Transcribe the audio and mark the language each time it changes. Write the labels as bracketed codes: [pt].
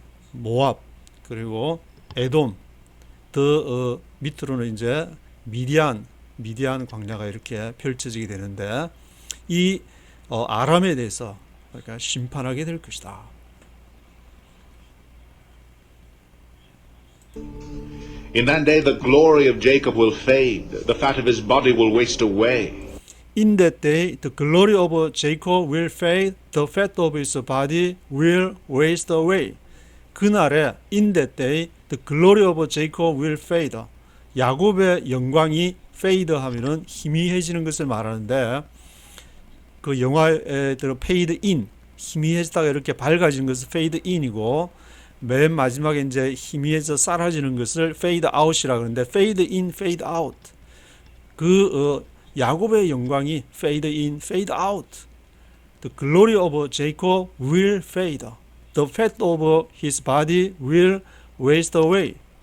[ko] 모압, 그리고 에돔, 더 밑으로는 이제 미디안 광야가 이렇게 펼쳐지게 되는데, 이 아람에 대해서 그러니까 심판하게 될 것이다. [en] In that day the glory of Jacob will fade, the fat of his body will waste away. In that day the glory of Jacob will fade, the fat of his body will waste away. [ko] 그날에 [en] in that day the glory of Jacob will fade. [ko] 야곱의 영광이 fade 하면은 희미해지는 것을 말하는데, 그 영화에 들어 fade in, 희미해지다가 이렇게 밝아지는 것을 fade in이고, 맨 마지막에 이제 희미해져 사라지는 것을 fade out이라고 하는데, fade in, fade out. 그 야곱의 영광이 fade in, fade out. [en] The glory of Jacob will fade. The fat of his body will waste away.